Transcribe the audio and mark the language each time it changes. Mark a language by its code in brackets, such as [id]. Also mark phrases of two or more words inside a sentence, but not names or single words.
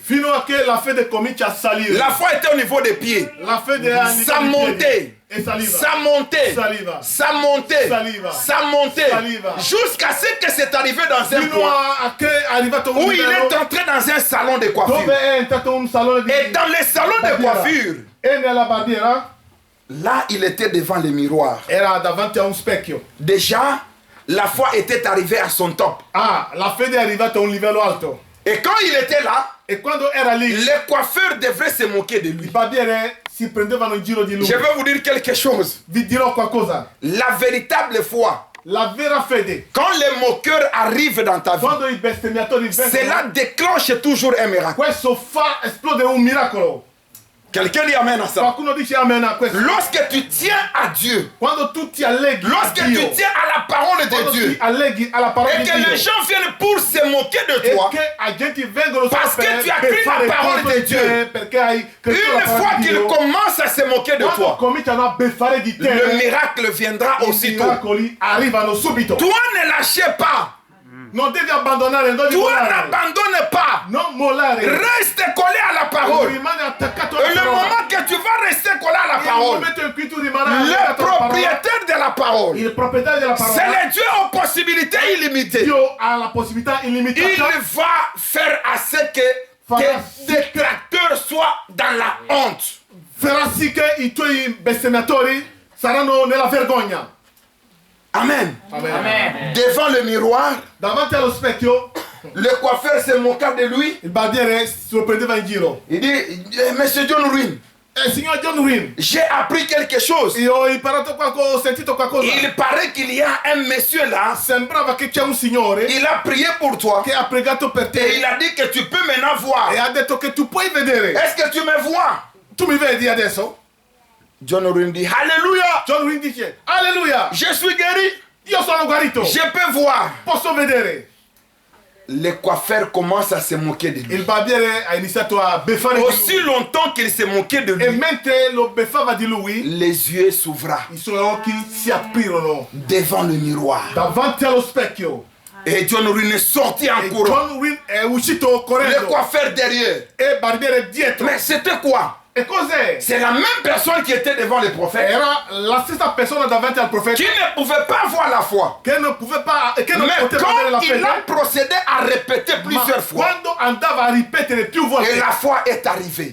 [it] fino a che la fede comincia a salire. [fr] La foi était au niveau des pieds. [it] La fede è a [fr] Ça [it] livello di [fr] montait. [it] piedi. E saliva. [fr] Ça montait. [it] Saliva. [fr] Ça montait. [it] Saliva. [fr] Ça montait. [it] Saliva. [fr] Jusqu'à ce que c'est arrivé dans un [it] Fino [fr] point [it] a che è arrivato un [fr] où il est [it] livello [fr] entré dans un salon de [it] dove [fr] coiffure. [it] è entrato un salone di [fr] Et dans le salon de [it] barbiera. [fr] coiffure, [it] E nella barbiera [fr] là, il était devant le miroir. [it] era davanti a un specchio. [fr] Déjà, la foi était arrivée à son top. [it] Ah, la fede è arrivata a un livello alto. [fr] Et quand il était là, [it] E quando era lì, [fr] les coiffeurs devraient se moquer de [it] i [fr] lui. [it] barbiere si prendevano in giro di lui. [fr] Je vais vous dire quelque chose. [it] Vi dirò qualcosa. [fr] La véritable foi, [it] La vera fede, [fr] quand les moqueurs arrivent dans ta vie, [it] quando i bestemmiatori vengono, [fr] cela déclenche toujours un miracle. [it] questo fa esplodere un miracolo. [fr] Quelqu'un dit amen à ça. [it] Qualcuno dice amen a questo. [fr] Lorsque tu tiens à Dieu, [it] Quando tu ti alleghi a [fr] lorsque [it] Dio, [fr] tu tiens à la parole de [it] quando [fr] Dieu, [it] ti alleghi alla parola [fr] et [it] di [fr] que [it] Dio, [fr] les gens viennent pour se moquer de [it] e [fr] toi, [it] che a gente vengono [fr] parce [it] solo [fr] que tu as [it] per [fr] cru la [it] fare [fr] parole [it] contro [fr] de [it] di [fr] Dieu. [it] te, perché hai creduto [fr] une [it] la parola [fr] fois [it] di [fr] qu'ils [it] Dio, [fr] commencent à se moquer de [it] quando [fr] toi, [it] cominciano a beffare di te, [fr] le miracle viendra [it] i [fr] aussitôt. [it] miracoli arrivano subito. [fr] Toi, ne lâchez pas. [it] Non devi abbandonare, non devi [fr] Toi, [it] mollare. [fr] n'abandonne pas. [it] Non mollare. [fr] Reste collé à la parole. [it] Rimane attaccato [fr] Et [it] alla [fr] le [it] parola. [fr] moment que tu vas rester collé à la [it] Il [fr] parole, [it] momento in cui tu rimarrai [fr] le [it] attaccato alla parola, [fr] propriétaire de la parole, [it] il proprietario della parola, [fr] c'est le Dieu aux possibilités illimitées. [it] Dio ha la possibilità illimitata. [fr] Il va faire à ce que tes détracteurs soient dans la honte. [it] Farà sì che i tuoi bestemmiatori saranno nella vergogna. [fr] Amen. [it] Amen. Amen. [fr] Devant le miroir, [it] Davanti allo specchio, [fr] le coiffeur se moqua de lui. [it] il barbiere si lo prendeva in giro. [fr] Il dit, Monsieur John Ruin, [it] Signor John Wynne, [fr] j'ai appris quelque chose. [it] io ho imparato qualcosa, ho sentito qualcosa. [fr] Il paraît qu'il y a un monsieur là, [it] Sembrava che c'è un signore [fr] il a prié pour toi [it] che ha pregato per te [fr] et il a dit que tu peux maintenant voir. [it] e ha detto che tu puoi vedere. [fr] Est-ce que tu me vois? [it] Tu mi vedi adesso? [fr] John Ruin dit, Alléluia, [it] John Wynne dice, alleluia, [fr] je suis guéri, [it] io sono guarito, [fr] je peux voir. [it] posso vedere. [fr] Le coiffeur commence à se moquer de lui. [it] Il barbiere ha iniziato a beffare di [fr] Aussi [it] lui. [fr] longtemps qu'il se moquait de [it] E [fr] lui, [it] mentre lo beffava di lui, [fr] les yeux s'ouvraient [it] i suoi occhi si aprirono [fr] devant le miroir. [it] davanti allo specchio. [fr] Et John Ruin est sorti en [it] E [fr] courant. [it] John Wynne è uscito [fr] Le [it] correndo [fr] coiffeur derrière. [it] e il barbiere dietro. [fr] Mais c'était quoi? [it] E cos'è? [fr] C'est la même personne qui était devant le prophète, [it] Era la stessa persona davanti al profeta [fr] qui ne pouvait pas voir la foi. [it] che non poteva [fr] Mais [it] vedere la [fr] quand il a [it] fede, [fr] procédé à répéter [it] ma [fr] plusieurs fois, [it] quando andava a ripetere più [fr] et [it] volte [fr] la foi est arrivée.